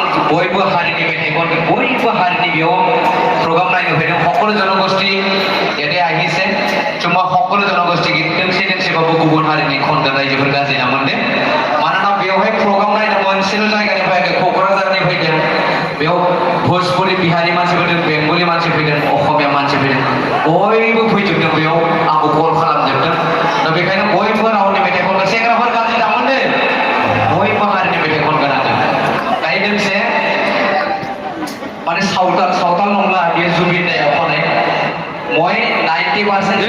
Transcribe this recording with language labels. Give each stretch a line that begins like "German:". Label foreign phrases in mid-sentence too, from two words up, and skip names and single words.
Bodo: बयबो हारिनि मेथाइ खनगोन बयबो हारिनि बेयाव प्रग्राम नायनो फैदों
Assamese: সকলো জনগোষ্ঠী ইয়াতে আহিছে চুমা সকলো জনগোষ্ঠী গীত
Bodo: दोंसे दोंसेबाबो गुबुन हारिनि खनगोन रायजोफोर गाज्रि नामोनदे मानोना बेवहाय प्रग्राम नायनो मोनसेल' जायगानि फैयाखै क'क्राझारनि फैदों बेयाव भोजपुरि बिहारि मानसि फैदों बेंगलि मानसि फैदों असमिया मानसि फैदों बयबो फैजोबदों बेयाव आंखौ कल खालामजोबदों दा बेखायनो बयबो रावनि मेथाइ खनगोन सेंग्राफोर गाज्रि नामोनदे बयबो हारिनि मेथाइ खनगोन आरो दायो दोंसे माने सावताल नंला बेयो जुबिन दाया खनाय মই 90%